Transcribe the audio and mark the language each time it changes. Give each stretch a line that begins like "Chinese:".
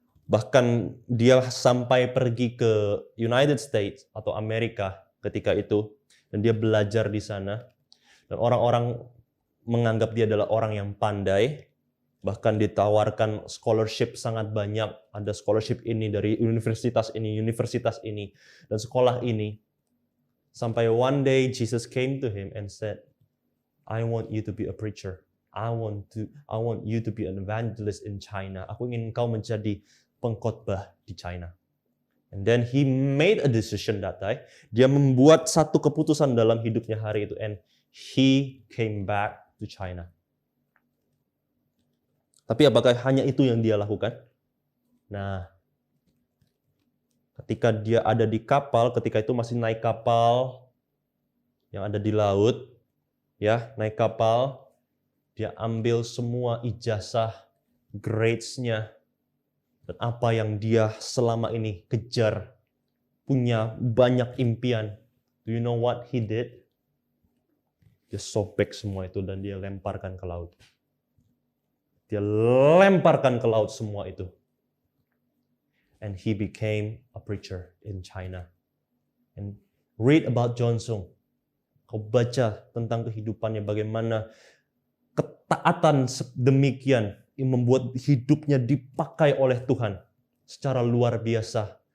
Indonesian: Bahkan dia sampai pergi ke United States atau Amerika ketika itu. Dan dia belajar di sana. Dan orang-orang menganggap dia adalah orang yang pandai. Bahkan ditawarkan scholarship sangat banyak. Ada scholarship ini dari universitas ini, dan sekolah ini.
English: Sampai one day Jesus came to him and said, I want you to be a preacher. I want you to be an evangelist in China.
Indonesian: Aku ingin engkau menjadi pengkhotbah di China.
English: And then he made a decision that day.
Indonesian: Dia membuat satu keputusan dalam hidupnya hari itu.
English: And he came back to China.
Indonesian: Tapi apakah hanya itu yang dia lakukan? Nah, ketika dia ada di kapal, ketika itu masih naik kapal yang ada di laut, naik kapal, dia ambil semua ijazah, grades-nya, dan apa yang dia selama ini kejar, punya banyak impian.
English: Do you know what he did?
Indonesian: Dia sobek semua itu dan dia lemparkan ke laut. Dia lemparkan ke laut semua itu.
English: And he became a preacher in China. And read about John Zhu.
Indonesian: Kau baca tentang kehidupannya, bagaimana ketaatan demikian yang membuat hidupnya dipakai oleh Tuhan secara luar biasa.